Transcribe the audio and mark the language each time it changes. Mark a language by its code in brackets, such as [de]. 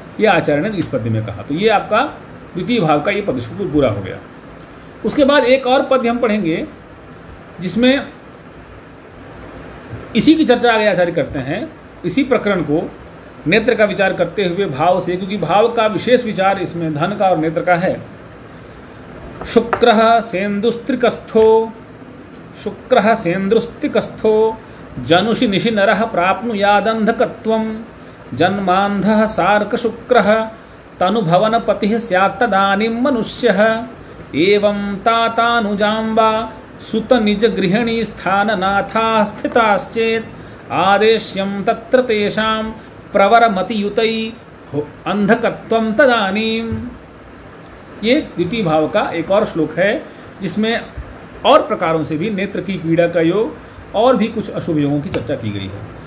[hi] यह आचार्य ने इस पद्य में कहा। तो ये आपका द्वितीय भाव का ये पद पूरा हो गया। उसके बाद एक और पद्य हम पढ़ेंगे जिसमें इसी की चर्चा आगे आचार्य करते हैं, इसी प्रकरण को नेत्र का विचार करते हुए भाव से, क्योंकि भाव का विशेष विचार इसमें धन का और नेत्र का है। [sa] शुक्रः सेन्दुस्त्रिकस्थो, शुक्रः सेन्दुस्त्रिकस्थो जनुषि निशि नरः प्राप्नुयादन्धकत्वं, जन्मान्धः सार्क शुक्रः तनुभवनपतिः स्यात् तदानीं मनुष्यः, एवं तातानुजाम्बा सुत निज गृहिणी स्थाननाथा स्थिताश्चेत् आदेश्यं तत्र तेषां प्रवरमतियुतै अंधकत्वं तदानीं। [hi] ये द्वितीय भाव का एक और श्लोक है जिसमें और प्रकारों से भी नेत्र की पीड़ा का योग और भी कुछ अशुभ योगों की चर्चा की गई है।